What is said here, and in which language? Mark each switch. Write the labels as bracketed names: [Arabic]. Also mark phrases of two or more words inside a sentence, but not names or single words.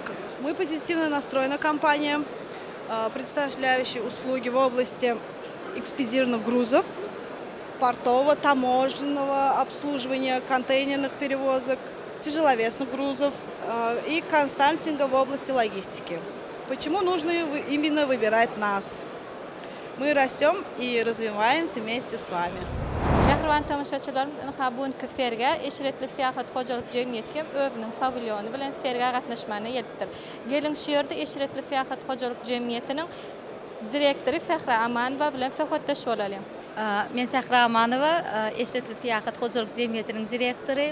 [Russian] Мы позитивно настроена компания, представляющая услуги в области экспедированных грузов, портового, таможенного обслуживания, контейнерных перевозок, тяжеловесных грузов и консалтинга в области логистики. Почему нужно именно выбирать нас? Мы растем и развиваемся вместе с вами. [Turkmen] Mehriban tomoshaçylarymyz bugun ferge Eşretli Fiyahat Hojalyk Jemgyýeti özüniň pavilyonu bilen ferge gatnaşmana gelipdir. Gelin şu ýerde Eşretli Fiyahat Hojalyk Jemgyýetiniň direktori Fehra Amanowa bilen söhbetleşip bolalım. Men Fehra Amanowa, Eşretli Fiyahat Hojalyk Jemgyýetiniň direktori.